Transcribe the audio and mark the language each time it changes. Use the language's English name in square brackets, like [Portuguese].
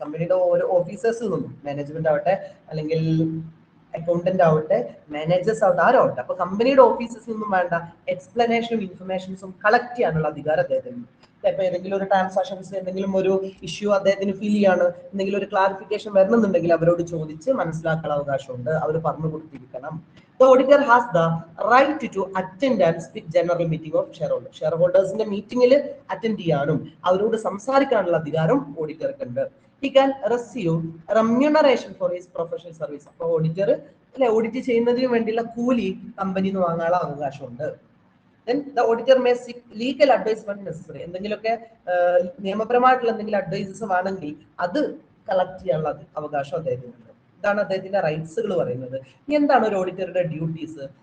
[Malayalam] കമ്പനിയുടെ ഓരോ ഓഫീസേഴ്സിൽ നിന്നും, മാനേജ്മെന്റ് ആവട്ടെ അല്ലെങ്കിൽ അക്കൗണ്ടന്റ് ആവട്ടെ, മാനേജേഴ്സ് ആവട്ടെ, ആരാവട്ടെ, അപ്പൊ കമ്പനിയുടെ ഓഫീസസിൽ നിന്നും വേണ്ട എക്സ്പ്ലനേഷനും ഇൻഫർമേഷൻസും കളക്ട് ചെയ്യാനുള്ള അധികാരം അദ്ദേഹത്തിന്. ഇപ്പൊ ഏതെങ്കിലും ഒരു ട്രാൻസാക്ഷൻസ് എന്തെങ്കിലും ഒരു ഇഷ്യൂ അദ്ദേഹത്തിന് ഫീൽ ചെയ്യാണ്, എന്തെങ്കിലും ഒരു ക്ലാരിഫിക്കേഷൻ വരണമെന്നുണ്ടെങ്കിൽ അവരോട് ചോദിച്ച് മനസ്സിലാക്കാനുള്ള അവകാശമുണ്ട്, അവർ പറഞ്ഞു കൊടുത്തിരിക്കണം. [English] The auditor has the right to attend and speak general meeting of shareholders. [Malayalam] ഷെയർഹോൾഡേഴ്സിന്റെ മീറ്റിംഗിൽ അറ്റൻഡ് ചെയ്യാനും അവരോട് സംസാരിക്കാനുള്ള അധികാരം ഓഡിറ്റർക്കുണ്ട്. [English] He can receive remuneration for his professional service. [Malayalam] അപ്പോൾ ഓഡിറ്റർ അല്ലെ, ഓഡിറ്റ് ചെയ്യുന്നതിന് വേണ്ടിയുള്ള കൂലി കമ്പനി നിന്ന് വാങ്ങാനുള്ള അവകാശമുണ്ട്. [English] Then the auditor may seek legal advice when necessary. [Malayalam] എന്തെങ്കിലുമൊക്കെ നിയമപരമായിട്ടുള്ള എന്തെങ്കിലും അഡ്വൈസസ് വേണമെങ്കിൽ അത് കളക്ട് ചെയ്യാനുള്ള അവകാശം അദ്ദേഹത്തിനുണ്ട്. ഇതാണ് അദ്ദേഹത്തിന്റെ റൈറ്റ്സുകൾ പറയുന്നത്. ഇനി എന്താണ് ഒരു ഓഡിറ്ററുടെ ഡ്യൂട്ടീസ്?